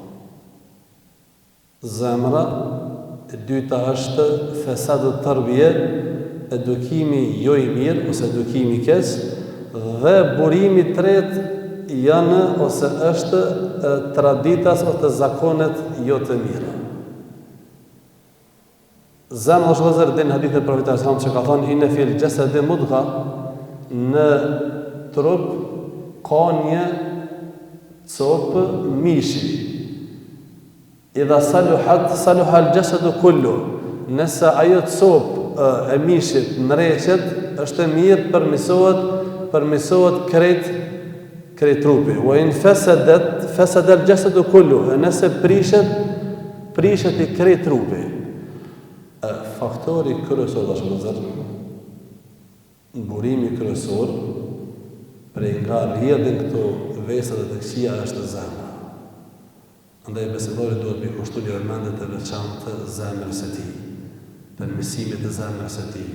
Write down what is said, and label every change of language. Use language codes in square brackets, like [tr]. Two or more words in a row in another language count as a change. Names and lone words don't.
[sq] Zemra, e dyta është [ar] فسادُ تربية, [sq] edukimi jo i mirë ose edukimi i keq, dhe burimi i tretë janë ose është traditas ose zakonet jo të mira. Zemra është vëllezër din hadith e Profetit [ar] صلى الله عليه وسلم [sq] që ka thënë [ar] إن في الجسد مضغة, [sq] në trup ka një copë mishi. [ar] إذا صلح الجسد كله, [sq] nëse ajo copë e mishit ndreqet, është e mirë përmirësohet krejt trupi. [ar] وإن فسد الجسد كله, [sq] nëse prishet i krejt trupi. Faktori kryesor dashur vëllezër, burimi kryesor prej nga rrjedhin këto vesa dhe të këqija është zemra. Andaj besimtari duhet me kushtu një vëmendje të veçantë të zemrës së tij, përmirësimit të zemrës së tij.